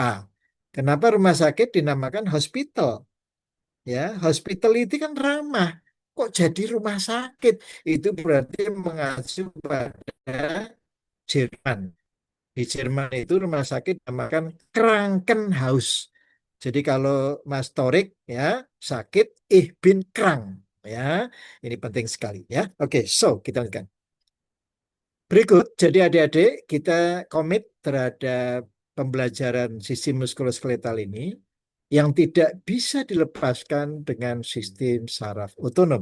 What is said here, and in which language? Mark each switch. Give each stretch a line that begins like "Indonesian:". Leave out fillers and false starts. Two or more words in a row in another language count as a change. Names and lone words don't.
Indonesian: Kenapa rumah sakit dinamakan hospital? Ya, hospitality kan ramah. Kok jadi rumah sakit? Itu berarti mengacu pada Jerman. Di Jerman itu rumah sakit namakan Krankenhaus. Jadi kalau Mas Torik ya sakit,
German: ich bin krank.
Indonesian: Ya, ini penting sekali ya. Oke, so kita lanjutkan. Berikut, jadi adik-adik kita komit terhadap pembelajaran sistem muskuloskeletal ini yang tidak bisa dilepaskan dengan sistem saraf otonom.